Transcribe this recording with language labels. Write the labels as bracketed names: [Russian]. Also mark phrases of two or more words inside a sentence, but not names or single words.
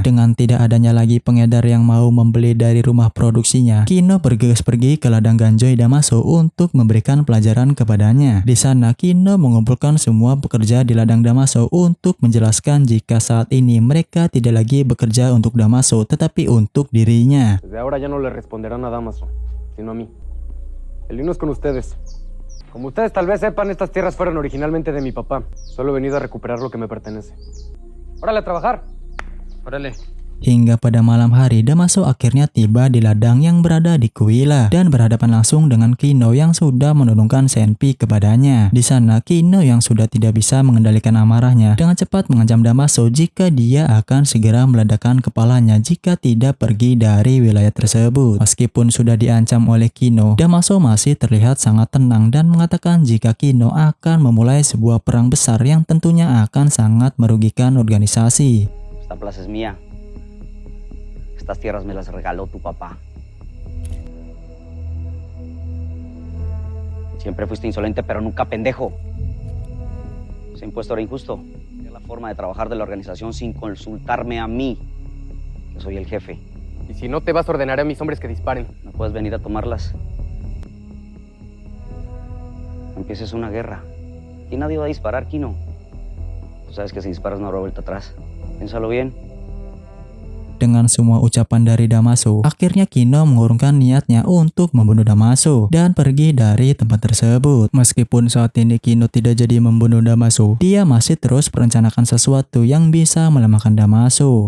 [Indonesian] Dengan tidak adanya lagi pengedar yang mau membeli dari rumah produksinya, Kino bergegas pergi ke ladang ganjoy Damaso untuk memberikan pelajaran kepadanya. Di sana, Kino mengumpulkan semua pekerja di ladang Damaso untuk menjelaskan jika saat ini mereka tidak lagi bekerja untuk Damaso tetapi untuk dirinya. [Spanish] Desde ahora ya no le responderán a Damaso, sino a mí. El vino es con ustedes. Como ustedes tal vez sepan, estas tierras fueron originalmente de mi papá. Solo he venido a recuperar lo que me pertenece. ¡Órale a trabajar! ¡Órale! [Indonesian] Hingga pada malam hari, Damaso akhirnya tiba di ladang yang berada di Kuila dan berhadapan langsung dengan Kino yang sudah menurunkan Senpi kepadanya. Di sana, Kino yang sudah tidak bisa mengendalikan amarahnya dengan cepat mengancam Damaso jika dia akan segera meledakkan kepalanya jika tidak pergi dari wilayah tersebut. Meskipun sudah diancam oleh Kino, Damaso masih terlihat sangat tenang dan mengatakan jika Kino akan memulai sebuah perang besar yang tentunya akan sangat merugikan organisasi. [Spanish] Esta plaza es mía. Estas tierras me las regaló tu papá. Siempre fuiste insolente, pero nunca pendejo. Ese impuesto era injusto. Era la forma de trabajar de la organización sin consultarme a mí, que soy el jefe. Y si no te vas, ordenaré a mis hombres que disparen. No puedes venir a tomarlas. No empieces una guerra. Y nadie va a disparar, Kino. Tú sabes que si disparas no habrá vuelta atrás. Piénsalo bien. [Indonesian] Dengan semua ucapan dari Damaso, akhirnya Kino mengurungkan niatnya untuk membunuh Damaso dan pergi dari tempat tersebut. Meskipun saat ini Kino tidak jadi membunuh Damaso, dia masih terus merencanakan sesuatu yang bisa melemahkan Damaso.